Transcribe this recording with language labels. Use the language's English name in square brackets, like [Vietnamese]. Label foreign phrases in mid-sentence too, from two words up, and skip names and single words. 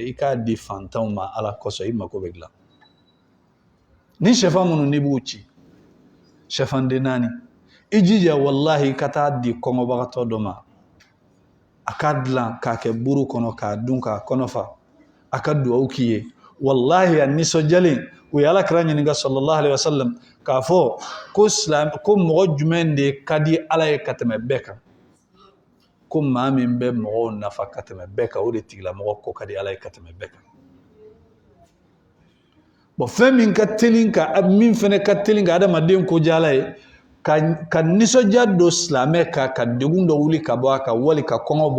[Bambara] i k'a di fantanw ma ala kosɔn i mako bɛ dilan ni sɛfan minnu n'i b'u ci sɛfan den 4 i jija wallahi ka taa di kɔngɔbagatɔ dɔ ma a ka dilan k'a kɛ buru kɔnɔ k'a dun k'a kɔnɔ fa a ka duwawu k'i ye wallahi a nisɔndiyalen u ye alakira ɲininka [Arabic] صلى الله عليه وسلم [Bambara] k'a fɔ ko mɔgɔ jumɛn de ka di ala ye ka tɛmɛ bɛɛ kan ko maa min bɛ mɔgɔw nafa ka tɛmɛ bɛɛ kan o de tigilamɔgɔ ko ka di ala ye ka tɛmɛ bɛɛ kan bon fɛn min ka teli ka min fɛnɛ ka teli ka adamaden ko diya ala ye ka nisɔndiya don silamɛ kan ka degun dɔ wuli ka bɔ a kan wali ka kɔngɔ bɔ